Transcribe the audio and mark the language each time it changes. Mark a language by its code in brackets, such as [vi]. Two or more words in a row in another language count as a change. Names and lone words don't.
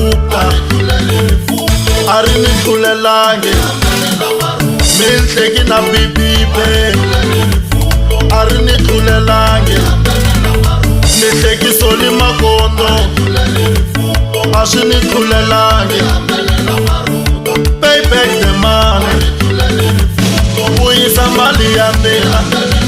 [ts] maruta a ri ni tlulelangi mihleki na bibibe a ri ni tlulelangi mihlekiso ni makondo a swi ni tlulelangi [en] pay back the money [ts] vuyisa mali ya mina